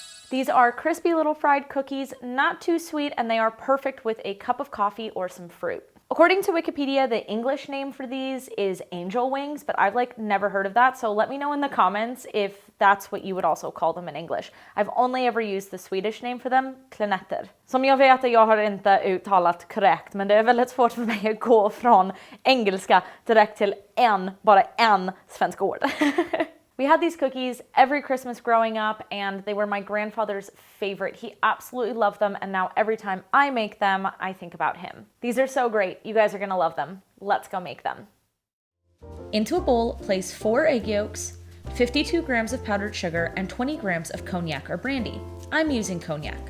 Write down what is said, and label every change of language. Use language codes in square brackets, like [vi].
[en] These are crispy little fried cookies, not too sweet, and they are perfect with a cup of coffee or some fruit. According to Wikipedia, the English name for these is angel wings, but I've never heard of that, so let me know in the comments if that's what you would also call them in English. I've only ever used the Swedish name for them, kleenetter. [sv] Som jag vet att jag har inte uttalat korrekt, men det är väldigt svårt för mig att gå från engelska direkt till bara en svensk ord. [en] We had these cookies every Christmas growing up and they were my grandfather's favorite. He absolutely loved them and now every time I make them, I think about him. These are so great. You guys are gonna love them. Let's go make them. Into a bowl, place 4 egg yolks, 52 grams of powdered sugar, and 20 grams of cognac or brandy. I'm using cognac.